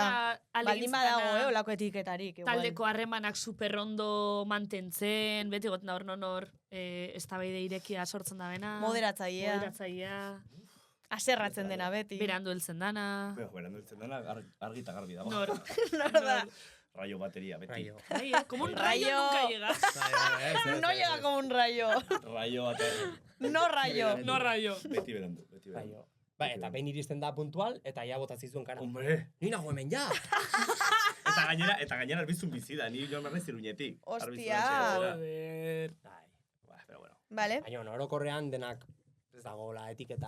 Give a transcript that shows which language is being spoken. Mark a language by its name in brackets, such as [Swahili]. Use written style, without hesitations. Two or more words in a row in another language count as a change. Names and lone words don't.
[Basque] Baldin badago, olako etiketarik. Igual. Taldeko harremanak superrondo mantentzen, beti goten da hor nonor, eztabaide irekia sortzen da bena. Moderatzailea. Aserratzen dena beti. Berandu heltzen dana. Berandu heltzen dana, argi eta garbi dago. Nor. Nor da. [Spanish] Rayo batería, beti. Rayo. Como un rayo nunca llega. No llega como un rayo. Rayo batería. No rayo. No rayo. [Basque] Beti berandu. Rayo. Ba, eta behin iristen da puntual, eta ja botatzen zuen kana. Hombre! Ni nago hemen ja! Eta gainera arbizun bizi da, ni joan berrez iruñetik. Hostia! Joder. [Spanish] Pero bueno. Vale. [Basque] Baina, orokorrean denak ez dago la etiketa...